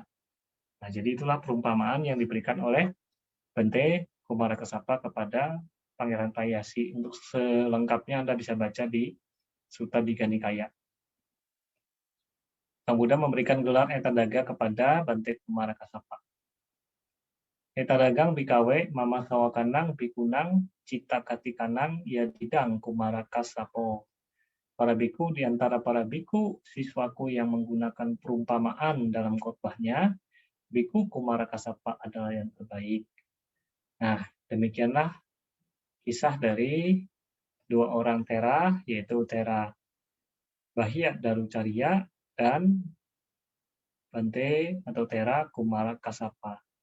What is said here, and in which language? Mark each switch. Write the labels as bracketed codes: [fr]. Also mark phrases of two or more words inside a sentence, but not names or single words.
[id] Nah, jadi itulah perumpamaan yang diberikan oleh Bante Kumarakasapa kepada Pangeran Payasi. Untuk selengkapnya Anda bisa baca di Sutta Digha Nikaya. Sang Buddha memberikan gelar Etadaga kepada Bante Kumarakasapa. [pi] Etadagang bikawe mama sawakanang bikunang cita katikanang yadidang Kumarakasapo. [id] Para biku di antara para biku, siswaku yang menggunakan perumpamaan dalam khotbahnya, biku Kumarakasapa adalah yang terbaik. Nah, demikianlah kisah dari dua orang Tera, yaitu Tera Bahya Darucarya dan Bante atau Tera Kumarakasapa.